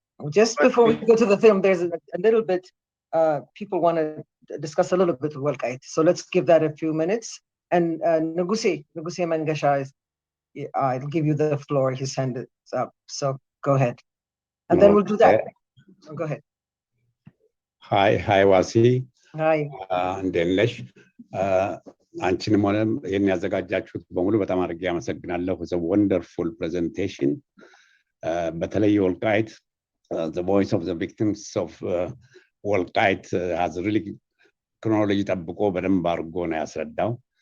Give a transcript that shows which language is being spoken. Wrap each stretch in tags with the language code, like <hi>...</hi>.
<en>Just before we go to the film, there's a little bit. People want to discuss a little bit of Walkite, so let's give that a few minutes. And Nugusi Mangasha is. I'll give you the floor. His hand is up, so go ahead, and then we'll do that. Go ahead. Hi, Wasi. Hi.</en> <am>እንደነሽ አንቺንም ሆነ ይህን ያዘጋጃችሁት በሙሉ በጣም አድርጌ አመሰግናለሁ።</am> <en>It's a wonderful presentation.</en> <am>በተለይ ወልቃይት</am> <en>the voice of the victims of Walkite has really chronology</en> <am>ጠብቆ በደንብ አድርጎ ነው ያስረዳው.</am>